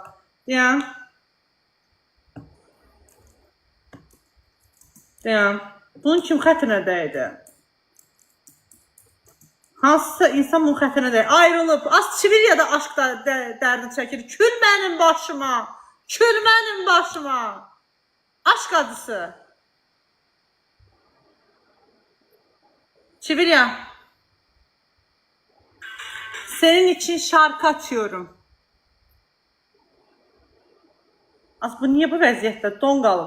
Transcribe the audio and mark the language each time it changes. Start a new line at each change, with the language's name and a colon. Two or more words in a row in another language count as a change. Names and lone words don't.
Azerbaijani: Deyən. Bunun kim xətrinə dəydi? Hansısa insan bunun xətrinə dəydi. Ayrılıb. Çivilya da aşkda dərdi çəkir. Kül mənim başıma. Aşk acısı. Çivilya.
Turkish: Senin için şarkı açıyorum.
Azerbaijani: Bu niye bu vəziyyətdə? Don qalıb.